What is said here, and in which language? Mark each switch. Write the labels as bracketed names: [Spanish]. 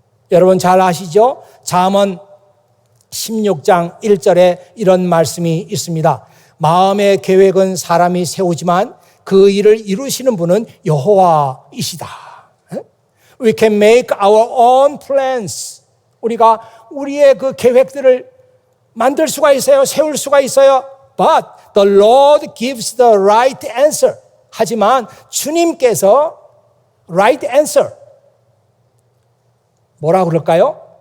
[Korean] 여러분 잘 아시죠? 잠언 16장 1절에 이런 말씀이 있습니다. 마음의 계획은 사람이 세우지만 그 일을 이루시는 분은 여호와이시다. [English] We can make our own plans. [Korean] 우리가 우리의 그 계획들을 만들 수가 있어요. 세울 수가 있어요. [English] But the Lord gives the right answer. [Korean] 하지만 주님께서 [English] right answer. [Korean] 뭐라 그럴까요?